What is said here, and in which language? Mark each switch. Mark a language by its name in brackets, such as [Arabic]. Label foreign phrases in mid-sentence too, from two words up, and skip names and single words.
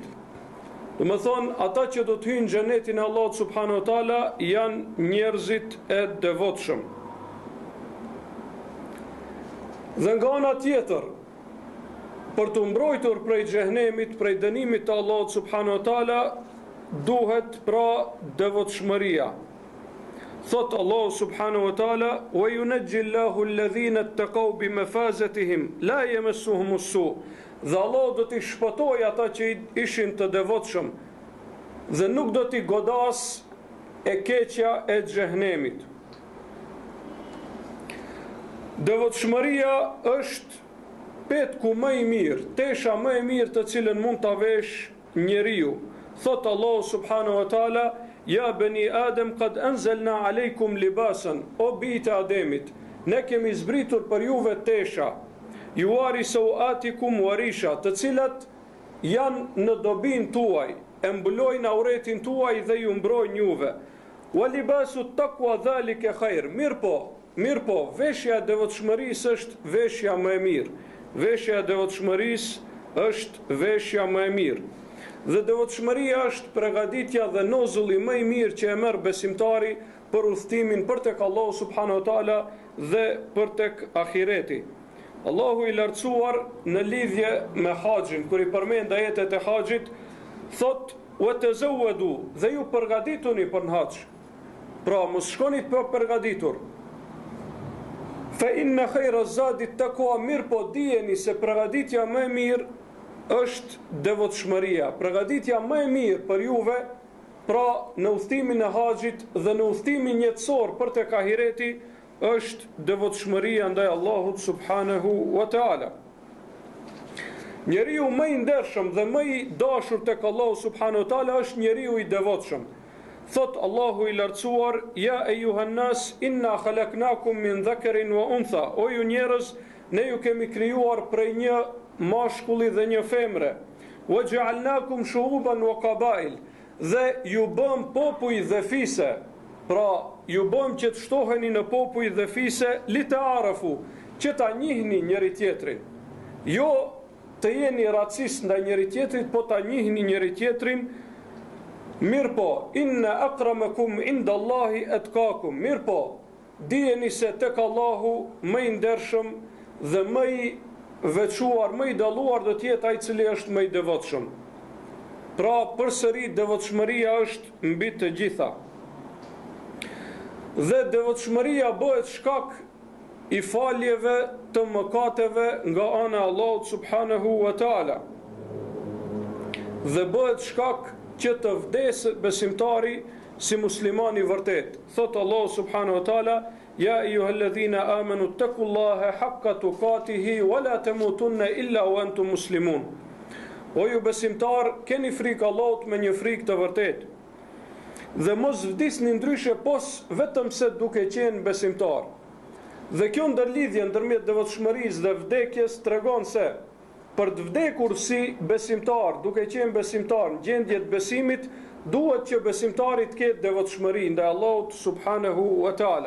[Albanian] Do me thonë, ata që do të hyjnë xhenetin e Allahut [Arabic] سبحانه وتعالى [Albanian] janë njerëzit e devotshëm. Dhe nga ana tjetër, për të mbrojtur prej xhehenemit, prej dënimit të Allahut [Arabic] سبحانه وتعالى, [Albanian] duhet pra devotshmëria. [Arabic] Thot Allahu سبحانه وتعالى: "وينجي الله الذين اتقوا بمفازتهم لا يمسهم السوء", [Albanian] dhe Allah do t'i shpëtoj ata që ishin të devotshëm dhe nuk do t'i godas e keqja e xhehenemit. Devotshmëria është petku më i mirë, tesha më e mirë të cilën mund ta vesh njeriu. [Arabic] Thot Allah سبحانه وتعالى: "يا بني آدم قد أنزلنا عليكم لباسا", [Albanian] o bijtë e Ademit, ne kemi zbritur për juve tesha, [Arabic] يواري سوآتكم وريشا, [Albanian] të cilat janë në dobin tuaj, e mbulojnë auretin tuaj dhe ju mbrojnë juve. [Arabic] ولباس التقوى ذلك خير. [Albanian] Mirë po, veshja e devotshmërisë është veshja më e mirë. Veshja e devotshmërisë është veshja më e mirë. Dhe devotshmëria është përgatitja dhe nozulli më i mirë që e merr besimtari për udhtimin për tek Allahu [Arabic] سبحانه وتعالى [Albanian] dhe për tek ahireti. Allahu i lartësuar në lidhje me haxhin, kur i përmend ajetet e haxhit, thot: [Arabic] "وتزودوا", [Albanian] dhe ju përgatituni për në haxh. Pra, mos shkoni pa përgatitur. [Arabic] فإن خير الزاد التقوى, [Albanian] mirë po dijeni se përgatitja më e mirë është devotshmëria. Përgatitja më e mirë për juve, pra në udhtimin e haxhit dhe në udhtimin jetësor për tek ahireti, është devotshmëria ndaj Allahut [Arabic] سبحانه وتعالى. [Albanian] Njeriu më i ndershëm dhe më i dashur tek Allahu [Arabic] سبحانه وتعالى [Albanian] është njeriu i devotshëm. Thot Allahu i lartësuar: [Arabic] "يا أيها الناس إنا خلقناكم من ذكر وأنثى", [Albanian] o ju njerëz, ne ju kemi krijuar prej një mashkulli dhe një femre. [Arabic] "وجعلناكم شعوبا وقبائل", [Albanian] dhe ju bëm popuj dhe fise. Pra, ju bëm që të shtoheni në popuj dhe fise, li të arafu, që ta njihni njëri tjetrin. Jo të jeni racist ndaj njëri tjetrit, po ta njihni njëri tjetrin. Mirë po, [Arabic] إن أكرمكم عند الله أتقاكم. [Albanian] Mirë po, dijeni se tek Allahu më i ndershëm dhe më i veçuar, më i dalluar do të jetë ai i cili është më i devotshëm. Pra, përsëri devotshmëria është mbi të gjitha. Dhe devotshmëria bëhet shkak i faljeve të mëkateve nga ana e Allahut [Arabic] سبحانه وتعالى. [Albanian] Dhe bëhet shkak që të vdesë besimtari si musliman i vërtet. [Arabic] Thot Allahu سبحانه وتعالى: "يا أيها الذين آمنوا اتقوا الله حق تقاته ولا تموتن إلا وأنتم مسلمون." [Albanian] O ju besimtar, keni frikë Allahut me një frikë të vërtet. Dhe mos vdisni ndryshe pos vetëm se duke qenë besimtar. Dhe kjo ndërlidhje ndërmjet devotshmërisë dhe vdekjes tregon se për të vdekur si besimtar, duke qenë besimtar në gjendje të besimit, duhet që besimtari të ketë devotshmëri ndaj Allahut [Arabic] سبحانه وتعالى.